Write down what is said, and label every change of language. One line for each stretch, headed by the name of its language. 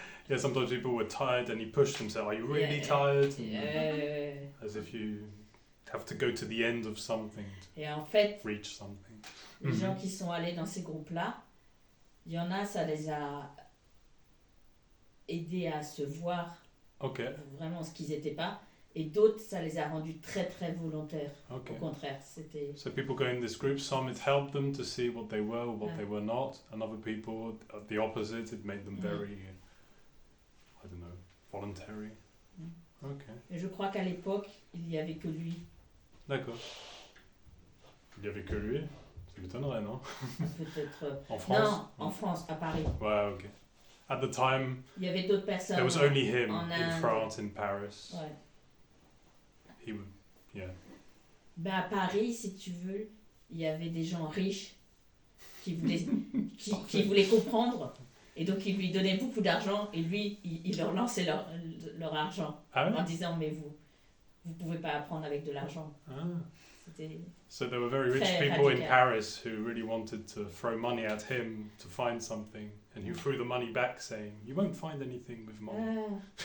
English: Yeah, sometimes people were tired and he pushed them, said, "Are you really tired?" As if you have to go to the end of something
French: Et en fait,
English: reach something.
French: Les gens qui sont allés dans ces groupes-là, il y en a, ça les a aidés à se voir vraiment ce qu'ils n'étaient pas. Et d'autres, ça les a rendus très très volontaires. Au contraire, c'était...
English: So people go in this group, some it helped them to see what they were or what they were not, and other people, the opposite, it made them very, I don't know, voluntary.
French: Et je crois qu'à l'époque, il n'y avait que lui. D'accord. Il n'y avait que lui? Ça m'étonnerait, non? Peut-être... En France? Non, en France, à Paris.
English: Ouais, ok. At the time,
French: il y avait d'autres personnes.
English: There was only him in France, in Paris.
French: Ouais.
English: He would,
French: Ben à Paris, si tu veux, il y avait des gens riches qui voulaient comprendre et donc ils lui donnaient beaucoup d'argent et lui, il leur lançait leur argent en disant mais vous pouvez pas apprendre avec de l'argent.
English: So there were very rich people in Paris who really wanted to throw money at him to find something, and he threw the money back saying, "You won't find anything with money."